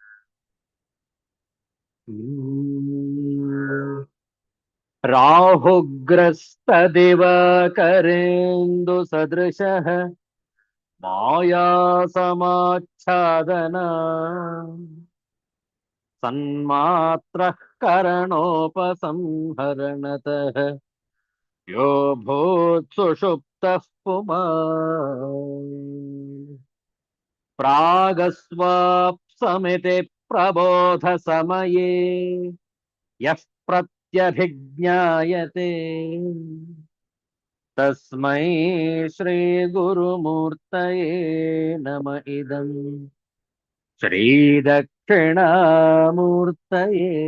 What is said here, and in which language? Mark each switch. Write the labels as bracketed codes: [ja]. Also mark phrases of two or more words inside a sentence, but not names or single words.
[sa] राहुग्रस्त दिवाकरेन्दु सदृशः माया समाच्छादन सन्मात्रः करणोपसंहरणतः यो भूत् सुषुप्तः पुमान् प्रागस्वाप्समिति प्रबोध समये यः प्रत्यभिज्ञायते तस्मै श्री गुरुमूर्तये नम इदम्. श्री दक्षिणामूर्तये.